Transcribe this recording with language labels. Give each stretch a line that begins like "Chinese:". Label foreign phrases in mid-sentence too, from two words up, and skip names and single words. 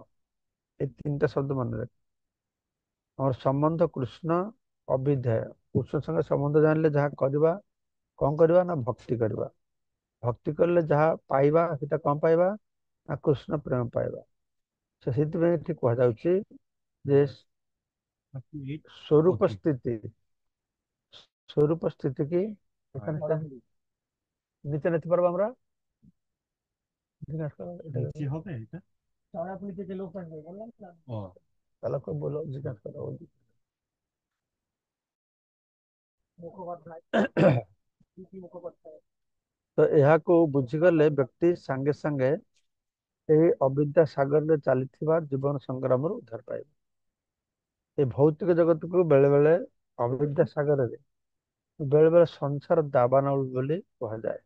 Odia: এই ତିନିଟା ଶବ୍ଦ ମନେ ରଖ। ଆମର ସମ୍ବନ୍ଧ କୃଷ୍ଣ, ଅବିଧେୟ। କୃଷ୍ଣ ସଙ୍ଗେ ସମ୍ବନ୍ଧ ଜାଣିଲେ ଯାହା କରିବା, କଣ କରିବା ନା ଭକ୍ତି କରିବା। ଭକ୍ତି କଲେ ଯାହା ପାଇବା ସେଟା କଣ ପାଇବା ନା କୃଷ୍ଣ ପ୍ରେମ ପାଇବା। ସେଥିପାଇଁ ଏଠି କୁହାଯାଉଛି ଯେ ସ୍ୱରୂପ ସ୍ଥିତି,
Bangla: স্বরূপ স্থিতি কি এখানে নিচে নিতে পারবো আমরা? জিজ্ঞাসা করো, নিচে হবে এটা তাহলে আপনি যে লোক আসবে বললাম না, তাহলে কই বলো জিজ্ঞাসা করো ওই মুখপাত্র কি কি মুখপাত্র।
Odia: ତ ଏହାକୁ ବୁଝିଗଲେ ବ୍ୟକ୍ତି ସାଙ୍ଗେ ସାଙ୍ଗେ ଏହି ଅବିଦ୍ୟା ସାଗରରେ ଚାଲିଥିବା ଜୀବନ ସଂଗ୍ରାମରୁ ଉଦ୍ଧାର ପାଇବ। ଏ ଭୌତିକ ଜଗତକୁ ବେଳେ ବେଳେ ଅବିଦ୍ୟା ସାଗରରେ, ବେଳେ ବେଳେ ସଂସାର ଦାବାନଳ ବୋଲି କୁହାଯାଏ।